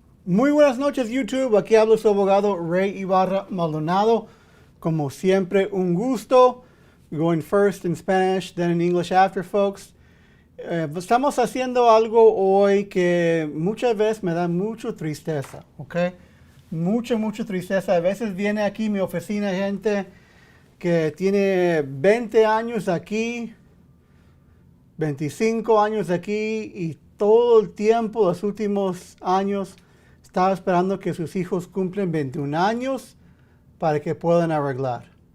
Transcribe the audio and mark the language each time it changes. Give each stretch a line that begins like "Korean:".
Spanish: Muy buenas noches YouTube, aquí habla su abogado Ray Maldonado. Como siempre, un gusto.
English: Going first in Spanish, then in English after, folks.
Spanish: Estamos haciendo algo hoy que muchas veces me da mucha tristeza, ¿ok? Mucha tristeza. A veces viene aquí a mi oficina gente que tiene 20 años aquí, 25 años aquí y todo el tiempo, los últimos años, estaba esperando que sus hijos cumplen 21 años para que puedan arreglar.